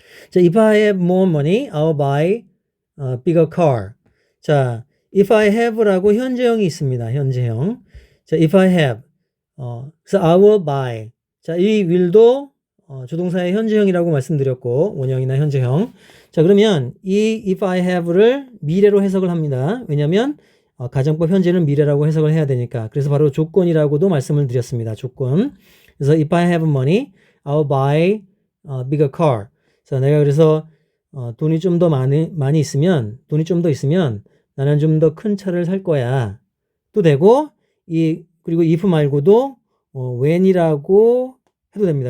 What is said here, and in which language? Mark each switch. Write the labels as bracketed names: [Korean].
[English] 자, if I have more money, I'll buy bigger car. [Korean] 자, [English] if I have [Korean] 라고 현재형이 있습니다. 현재형. 자, [English] if I have. [Korean] 그래서 [English] I will buy. [Korean] 자, 이 will도 조동사의 현재형이라고 말씀드렸고, 원형이나 현재형. 자, 그러면 이 [English] if I have [Korean] 를 미래로 해석을 합니다. 왜냐면 가정법 현재는 미래라고 해석을 해야 되니까. 그래서 바로 조건이라고도 말씀을 드렸습니다. 조건. 그래서 [English] if I have money, I'll buy bigger car. [Korean] 자, 내가 그래서 돈이 좀 더 많이 있으면, 돈이 좀 더 있으면 나는 좀 더 큰 차를 살 거야. 또 되고, 그리고 if 말고도 when이라고 해도 됩니다.